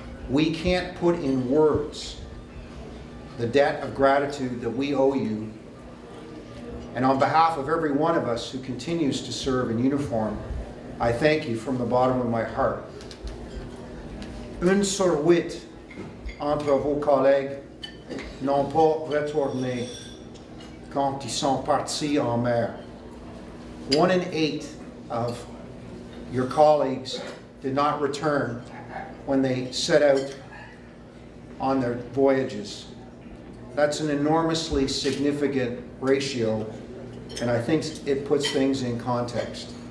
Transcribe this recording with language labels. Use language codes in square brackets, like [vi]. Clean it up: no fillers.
[en] We can't put in words the debt of gratitude that we owe you. And on behalf of every one of us who continues to serve in uniform, I thank you from the bottom of my heart. [fr] Une sur huit entre vos collègues n'ont pas retourné quand ils sont partis en mer. [en] 1 in 8 of your colleagues did not return when they set out on their voyages. That's an enormously significant ratio, and I think it puts things in context.